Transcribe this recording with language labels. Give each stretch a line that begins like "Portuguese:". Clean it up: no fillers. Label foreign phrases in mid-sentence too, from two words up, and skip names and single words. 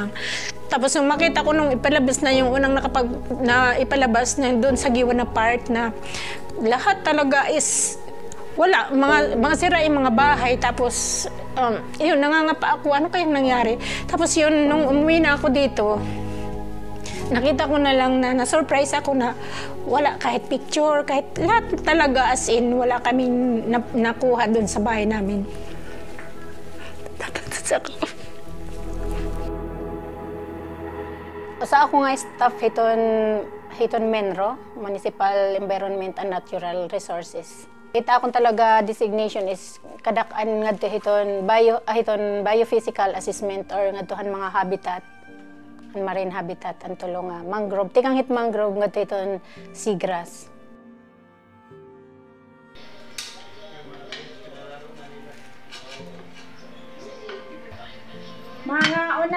Filipino: Tapos nung makita ko nung ipalabas na yung unang ipalabas na doon sa giwan na part na lahat talaga is wala, mga sira yung mga bahay. Tapos yun, nangangapa ako, ano kayang nangyari? Tapos yun, nung umuwi na ako dito, nakita ko na lang na na-surprise ako na wala kahit picture, kahit lahat talaga as in, wala kaming nakuha doon sa bahay namin.
Waray: Sa ako nga staff hiton Menro, Municipal Environment and Natural Resources. Kita akong talaga designation is kadak-an ngadto hiton
English: biophysical assessment
Waray: or ngadtohan mga habitat. Marine habitat ang tulong mangrove. Tikang hit mangrove nga iton seagrass. Mga una!